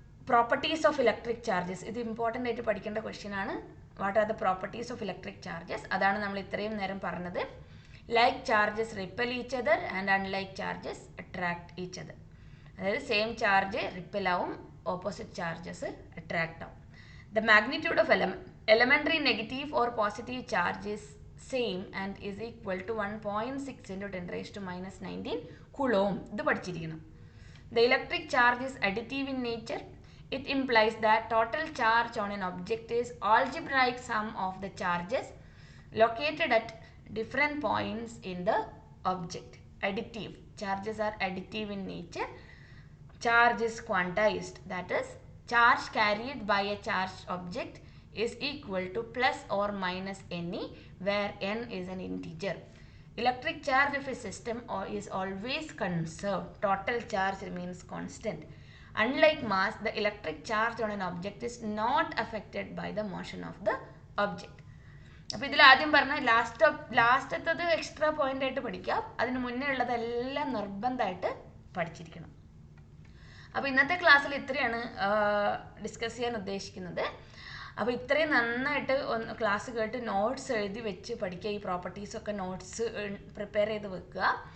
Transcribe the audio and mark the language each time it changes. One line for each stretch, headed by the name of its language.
Malayalam: Properties of electric charges, ഇത് important ആയിട്ട് പഠിക്കേണ്ട ക്വസ്റ്റ്യൻ ആണ്.
English: what are the properties of electric charges,
Malayalam: അതാണ് നമ്മൾ ഇത്രയും നേരം പറഞ്ഞത്.
English: Like charges repel each other and unlike charges attract each other.
Malayalam: അതായത് സെയിം ചാർജ് റിപ്പൽ ആവും, ഓപ്പോസിറ്റ് ചാർജസ് അട്രാക്ട് ആവും.
English: The magnitude of elementary negative or positive charge is same and is equal to 1.6 into 10 raised to minus 19 coulomb.
Malayalam: ഇത് പഠിച്ചിരിക്കണം.
English: The electric charge is additive in nature. It implies that total charge on an object is algebraic sum of the charges located at different points in the object. Additive. Charges are additive in nature. Charge is quantized. That is, charge carried by a charged object is equal to plus or minus ne, where n is an integer. Electric charge of a system is always conserved. Total charge remains constant. Unlike mass, the electric charge on an object is not affected by the motion of the object.
Malayalam: അപ്പോൾ ഇതിൽ ആദ്യം പറഞ്ഞ ലാസ്റ്റത്തത് extra point ആയിട്ട് പഠിക്കാം. അതിന് മുന്നേ ഉള്ളതെല്ലാം നിർബന്ധമായിട്ട് പഠിച്ചിരിക്കണം. അപ്പോൾ ഇന്നത്തെ ക്ലാസ്സിൽ ഇത്രയാണ് ഡിസ്കസ് ചെയ്യാൻ ഉദ്ദേശിക്കുന്നത്. അപ്പോൾ ഇത്രയും നന്നായിട്ട് ഒന്ന് ക്ലാസ് കേട്ട് നോട്ട്സ് എഴുതി വെച്ച് പഠിക്കുക. ഈ പ്രോപ്പർട്ടീസൊക്കെ നോട്ട്സ് പ്രിപ്പയർ ചെയ്ത് വെക്കുക.